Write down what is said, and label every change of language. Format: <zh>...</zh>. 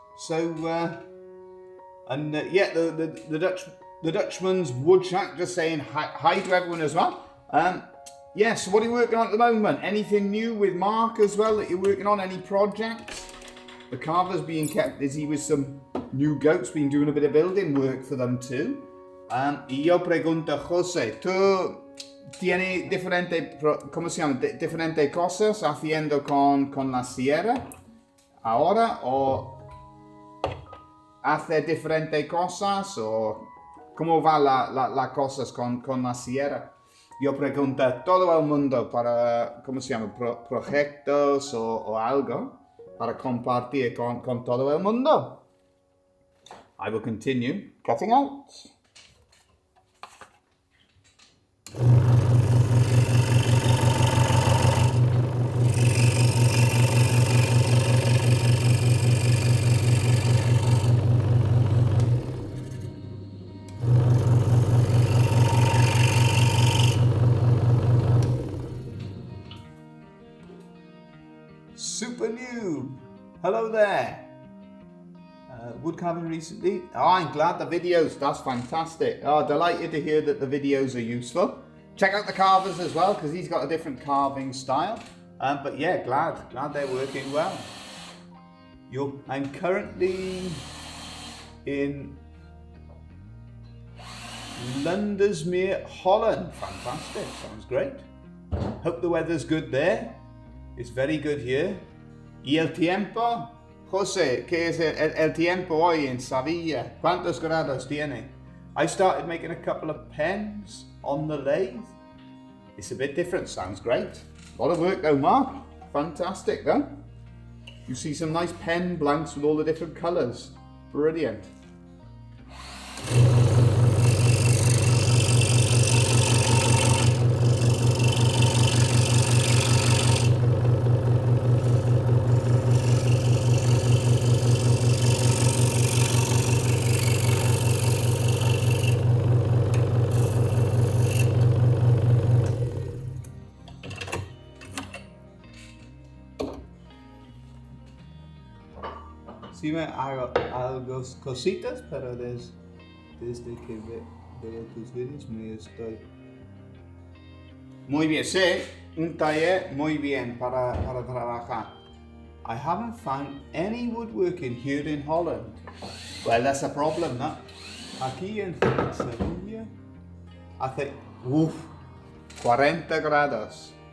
<en>So, yeah, the Dutchman's Woodshack, just saying hi to everyone as well. Yeah, so what are you working on at the moment? Anything new with Mark as well that you're working on? Any projects? The carver's being kept busy with some new goats, been doing a bit of building work for them too.</en> <es>Y yo pregunto, José, ¿tú tienes diferentes cosas haciendo con la sierra ahora? ¿O hace diferentes cosas? ¿O cómo va las cosas con la sierra? Yo pregunto a todo el mundo para, proyectos o algo para compartir con todo el mundo.</es> <en>I will continue cutting out. Super new. Hello there. Wood carving recently. Oh, I'm glad the videos. That's fantastic. Oh, delighted to hear that the videos are useful. Check out the carvers as well because he's got a different carving style. But yeah, glad they're working well. I'm currently in Lundersmeer, Holland. Fantastic. Sounds great. Hope the weather's good there. It's very good here.</en> <es>¿Y el tiempo? José, ¿qué es el tiempo hoy en Sevilla? ¿Cuántos grados tiene?</es> <en>I started making a couple of pens on the lathe. It's a bit different, sounds great. A lot of work though, Mark. Fantastic though. You see some nice pen blanks with all the different colours. Brilliant.</en> <es>Sí me hago algo cositas, pero desde que veo tus vídeos me estoy... Muy bien, sí, un taller muy bien para trabajar.</es> <en>I haven't found any woodworking here in Holland. Well, that's a problem, ¿no?</en> <es>Aquí en Sevilla hace 40 grados.</es>